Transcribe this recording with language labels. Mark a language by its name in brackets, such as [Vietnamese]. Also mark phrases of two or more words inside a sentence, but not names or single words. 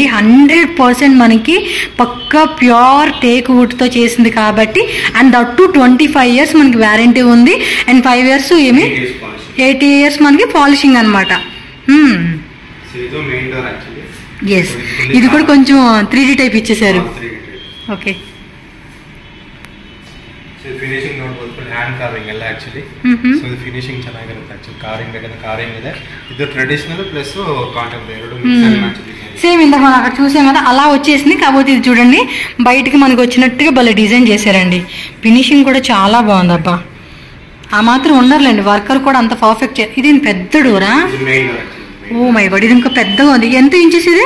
[Telugu] 100% మనకి పక్కా [English] pure teak [Telugu] వుడ్తో చేసింది కాబట్టి. [English] and that too 25 years [Telugu] మనకి వ్యారంటీ ఉంది. అండ్ 5 years ఏమి 80 years మనకి పాలిషింగ్ అనమాట. ఎస్, ఇది కూడా కొంచెం 3D టైప్ ఇచ్చేసారు. ఓకే, [Kannada] ಫಿನಿಶಿಂಗ್ ನೋಡಬಹುದು. [English] full hand carving [Kannada] ಎಲ್ಲ ಆಕ್ಚುಲಿ. ಸೊ ಇದು ಫಿನಿಶಿಂಗ್ ಚೆನ್ನಾಗಿರುತ್ತೆ ಆಕ್ಚುಲಿ. ಕಾರ್ವಿಂಗ್ ಬೇಕಾದ್ರೆ ಕಾರ್ವಿಂಗ್ ಇದೆ. ಇದು [English] traditional plus contemporary [Kannada] ಎರಡು ಮಿಕ್ಸ್. [Telugu] సేమ్ ఇందాక మనం అక్కడ చూసాం కదా అలా వచ్చేసింది. కాకపోతే ఇది చూడండి బయటికి మనకు వచ్చినట్టుగా భలే డిజైన్ చేశారండి. ఫినిషింగ్ కూడా చాలా బాగుంది అబ్బా. ఆ మాత్రం ఉండర్లేండి, వర్కర్ కూడా అంత పర్ఫెక్ట్. ఇది పెద్ద డోరా? [English] oh my god, [Telugu] ఇది ఇంకా పెద్దగా ఉంది. ఎంత ఇంచెస్ ఇది?